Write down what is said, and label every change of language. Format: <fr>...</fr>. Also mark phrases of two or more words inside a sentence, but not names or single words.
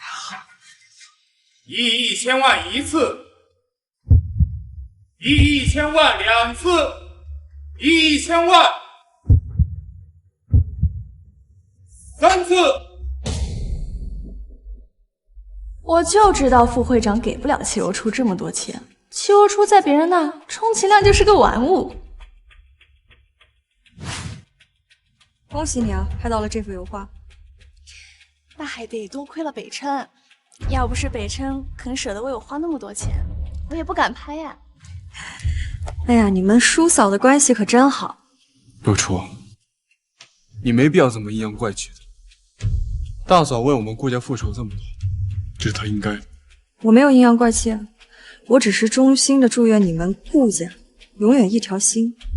<zh>1 億1000萬1次，1億1000萬2次，1億1000萬3次。我就知道副會長給不了齊若初這麼多錢，齊若初在別人那充其量就是個玩物。恭喜你啊，拍到了這幅油畫。那還得多虧了北琛，要不是北琛肯捨得為我花那麼多錢，我也不敢拍呀。哎呀，你們叔嫂的關係可真好。若初，你沒必要這麼陰陽怪氣的。大嫂為我們顧家復仇這麼多，這是她應該的。我沒有陰陽怪氣啊，我只是衷心的祝願你們顧家永遠一條心。</zh>